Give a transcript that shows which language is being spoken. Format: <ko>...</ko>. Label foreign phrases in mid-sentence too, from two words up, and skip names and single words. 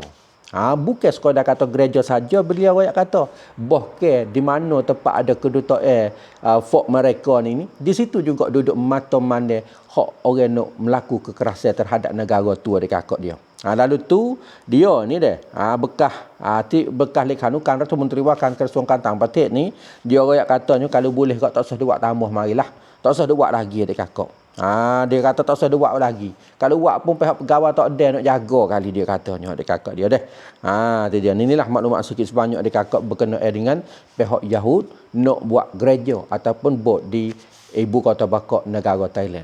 <ms>Bukan sekadar kata gereja saja beliau royak kata bahkan di mana tempat ada kedutaan fok mereka ni di situ juga duduk mata mandai hak orang nak melaku kekerasan terhadap negara tu adik kakak dia. Lalu tu dia ni bekas Lekhananukan</ms> <th>รัฐมนตรีว่าการกระทรวงการต่างประเทศ</th> <ms>ni dia royak katanya kalau boleh kau tak usah buat tambah marilah tak usah buat lagi adik kakak. Dia kata tak usah buat lagi. Kalau buat pun pihak pegawai tak ada nak jaga kali dia katanya adik kakak dia dah. Tu dia. Inilah maklumat sikit sebanyak adik kakak berkenaan dengan pihak Yahud nak buat gereja ataupun bot di ibu kota Bangkok negara Thailand.</ms>